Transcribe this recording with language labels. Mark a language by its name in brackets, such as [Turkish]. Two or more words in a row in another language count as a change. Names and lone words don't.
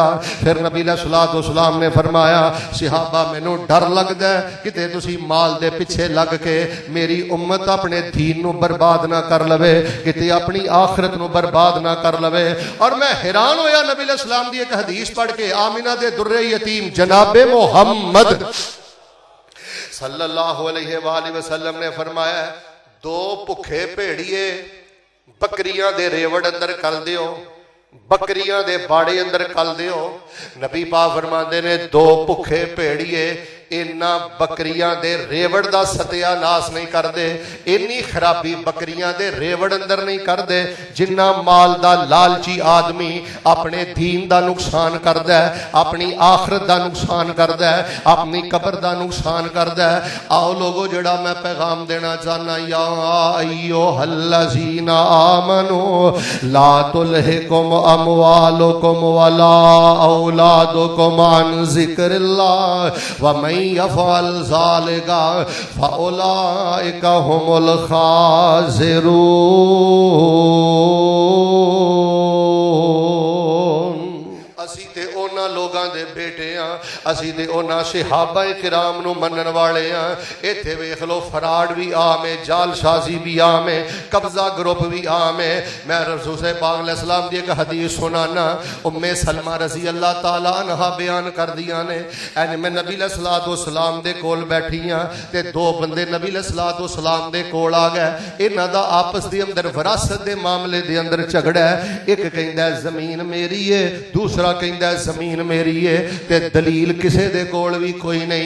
[Punjabi] فیر نبی [Arabic] عليه الصلاة والسلام [Punjabi] نے فرمایا صحابہ مینوں ڈر لگدا ہے کتے تسیں مال دے پچھے لگ کے میری امت اپنے دین نوں برباد نہ کر لوے، کتے اپنی آخرت نوں برباد نہ کر لوے. اور میں حیران ہویا نبی علیہ السلام دی اک حدیث پڑھ کے، آمنہ دے درِ یتیم جنابِ محمد [Arabic] صلى الله عليه وسلم [Punjabi] نے فرمایا، دو بھکھے بھیڑیے بکریاں دے ریوڑ اندر گھل دیو، بکریاں دے باڑے اندر گھل دیو. نبی پاک فرماتے نے دو بھکھے بھیڑیے اینا بکریاں دے ریوڑ دا ستیاناس نہیں کردے، اینی خرابی بکریاں دے ریوڑ اندر نہیں کردے جنا مال دا لالچی آدمی اپنے دین دا نقصان کردا ہے، اپنی آخرت دا نقصان کردا ہے، اپنی قبر دا نقصان کردا ہے. آؤ لوگو جیہڑا میں پیغام دینا چاہنا, [Arabic] يا أيها الذين آمنوا لا تلهكم أموالكم ولا أولادكم عن ذكر الله ومن يفعل ذلك فأولئك هم الخاسرون. [Punjabi] اسی تے اوہناں لوکاں دے بیٹے ہاں، اسی تے اوہناں صحابۂ کرام نوں منن والے ہاں. ایتھے ویکھ لو فراڈ بھی عام ہے، جعلسازی بھی عام ہے، قبضہ گروپ بھی عام ہے. میں رسول پاک علیہ السلام دی اک حدیث سنانا، ام سلمہ [Arabic] رضي الله تعالى عنها [Punjabi] بیان کر دیاں نے. ایج میں نبی [Arabic] عليه الصلاة والسلام [Punjabi] دے کول بیٹھی ہاں تے دو بندے نبی [Arabic] عليه الصلاة والسلام [Punjabi] دے کول آ گئے. ایہناں دا آپس دے اندر وراثت دے معاملے دے اندر جھگڑا ہے. اک کہندا زمین میری ہے، دوسرا کہندا زمین میری ہے، تے دلیل کسے دے کول بھی کوئی نہیں.